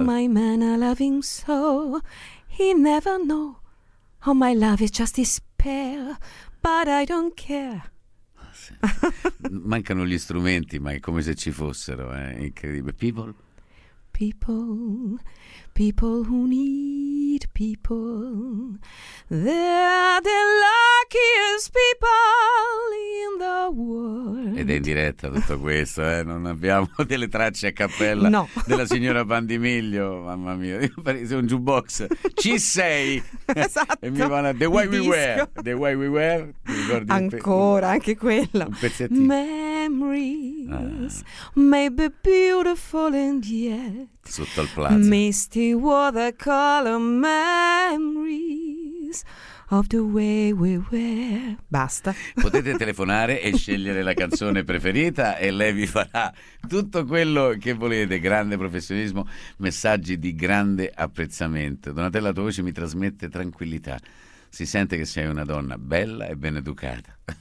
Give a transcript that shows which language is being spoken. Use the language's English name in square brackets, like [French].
[English] Oh my man, a loving soul, he never know. Oh my love is just despair, but I don't care. [Italian] Mancano gli strumenti, ma è come se ci fossero, eh? Incredibile. People. [English] People who need people, they're the luckiest people in the world. [Italian] Ed è in diretta tutto questo, eh? Non abbiamo delle tracce a cappella, no, della signora Pandimiglio. Mamma mia, sei un jukebox. Ci sei. Esatto. E mi vanno The Way We Were. The Way We Were. Mi ricordi ancora, anche quello. Un pezzettino. [English] Memories, maybe beautiful and yet sotto il plazo. Misty watercolor memories of the way we were. [Italian] Basta. Potete telefonare e scegliere la canzone preferita e lei vi farà tutto quello che volete. Grande professionismo, messaggi di grande apprezzamento. Donatella, la tua voce mi trasmette tranquillità. Si sente che sei una donna bella e ben educata.